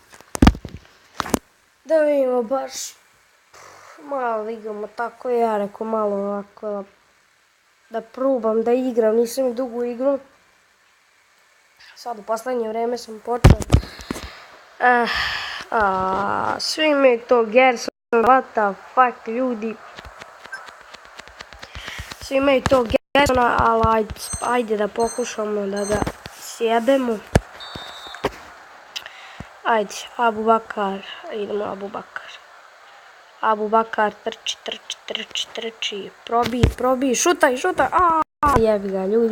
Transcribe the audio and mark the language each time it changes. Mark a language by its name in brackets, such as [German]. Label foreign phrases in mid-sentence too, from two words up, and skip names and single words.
[Serbian] Da vidimo baš, malo igramo tako, ja rekao malo ovako, da probam da igram, nisam dugo igrao. Sad u poslednje vreme sam počeo. Svi imaju to Gerson, [English] what the fuck [Serbian] ljudi. Svi imaju to Gersona, ali ajde da pokušamo da ga sjebemo. Ajde, Abubakar, idemo Abubakar. Abubakar, trči, probij, šutaj, jebi ga ljudi.